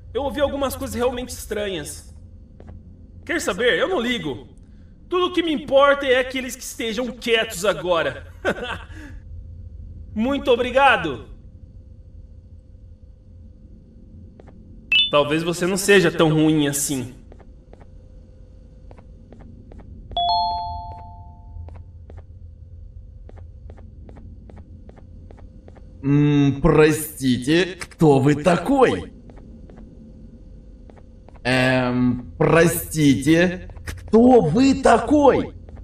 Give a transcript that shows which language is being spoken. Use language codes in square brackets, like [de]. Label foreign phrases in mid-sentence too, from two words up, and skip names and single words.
[pt] Eu ouvi algumas coisas realmente estranhas. Quer saber? Eu não ligo. Tudo que me importa é aqueles que estejam quietos agora. Muito obrigado. Talvez você não seja tão ruim assim. [ru] Простите, кто вы такой? Простите, кто вы такой?